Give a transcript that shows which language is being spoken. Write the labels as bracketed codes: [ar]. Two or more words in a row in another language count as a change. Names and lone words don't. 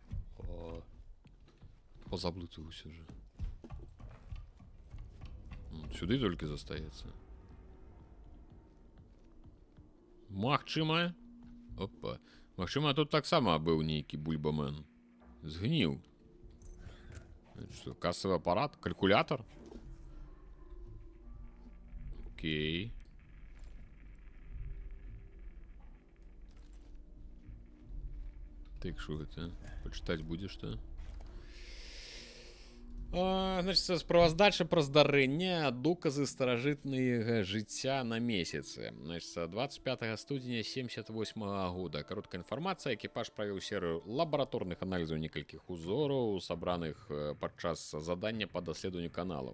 [be] Позаблытаўся же. Сюды толькі застаецца. Магчыма. Опа. Магчыма, тут таксама быў нейкі бульбамен. Згніў. [ru] Что, кассовый аппарат? Калькулятор? Окей. Так, что это? Почитать будешь, что? Значит, [be] справаздача пра здарэнне, доказы старажытнага жыцця на месяцы. Значит, 25 студзеня 78 года. Кароткая інфармацыя. Экіпаж правіў серыю лабараторных аналізаў некалькіх узораў, сабраных падчас задання па даследаванню канала.